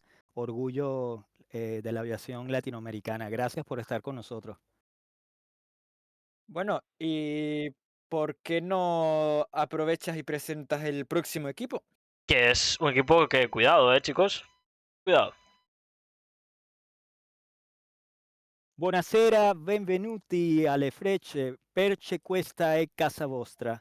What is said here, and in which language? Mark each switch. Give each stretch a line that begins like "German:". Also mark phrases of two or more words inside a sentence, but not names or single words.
Spanish: Orgullo de la aviación latinoamericana. Gracias por estar con nosotros. Bueno, ¿y por qué no aprovechas y presentas el próximo equipo? Que es un equipo que, cuidado, chicos. Cuidado.
Italian: Buonasera, benvenuti alle Frecce, perché questa è casa vostra.